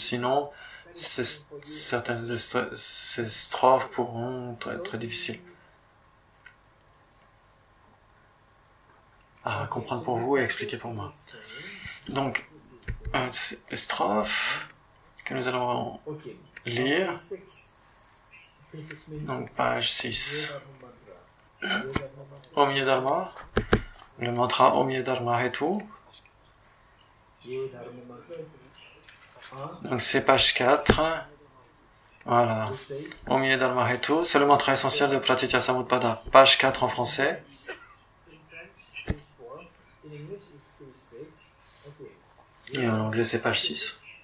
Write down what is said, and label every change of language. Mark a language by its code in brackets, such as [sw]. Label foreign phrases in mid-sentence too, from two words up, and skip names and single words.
[fr] Sinon, certaines de ces strophes pourront être très difficiles à comprendre pour vous et expliquer pour moi. Donc, les strophes que nous allons lire, donc page 6. Om Ye Dharma, le mantra Om Ye Dharma Hetu. Donc c'est page 4. Voilà. Om Ye Dharma Hetu, c'est le mantra essentiel de Pratitya Samutpada. Page 4 en français. Et en anglais c'est page 6.